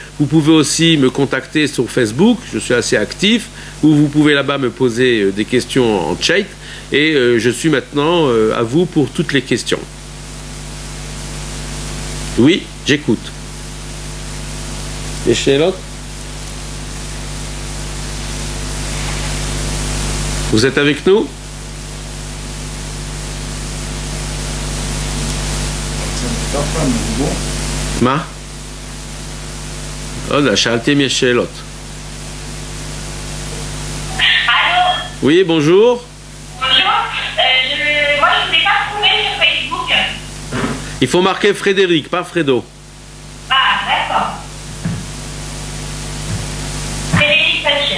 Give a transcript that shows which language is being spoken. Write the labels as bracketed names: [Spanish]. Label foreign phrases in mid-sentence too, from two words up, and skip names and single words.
[French] Vous pouvez aussi me contacter sur Facebook, je suis assez actif, ou vous pouvez là-bas me poser des questions en chat et je suis maintenant à vous pour toutes les questions. Oui, j'écoute. Et chez l'autre? Vous êtes avec nous? [Hebrew] מה? לא יודע, שאלתי אם יש שאלות. [French] Oui, bonjour. Bonjour. Moi, je ne vous ai pas trouvé sur Facebook. Il faut marquer Frédéric, pas Fredo. Ah, d'accord. Frédéric Pelcher.